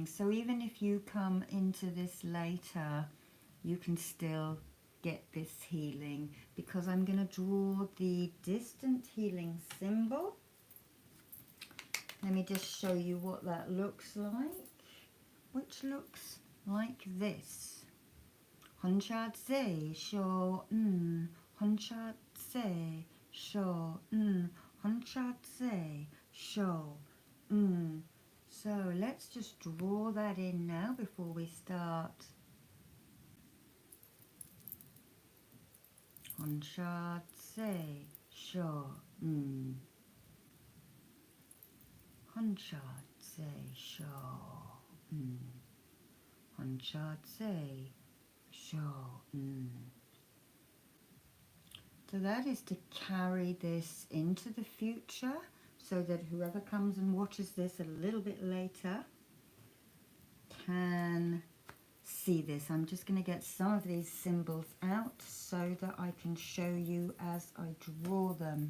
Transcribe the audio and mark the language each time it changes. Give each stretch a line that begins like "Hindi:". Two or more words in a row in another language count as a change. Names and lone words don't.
English: So even if you come into this later, you can still get this healing, because I'm going to draw the distant healing symbol. Let me just show you what that looks like, which looks like this. Honchatse sho honchatse sho honchatse sho. So let's just draw that in now before we start. Honchatse sho honchatse sho honchatse sho. So that is to carry this into the future, so that whoever comes and watches this a little bit later can see this. I'm just going to get some of these symbols out so that I can show you as I draw them.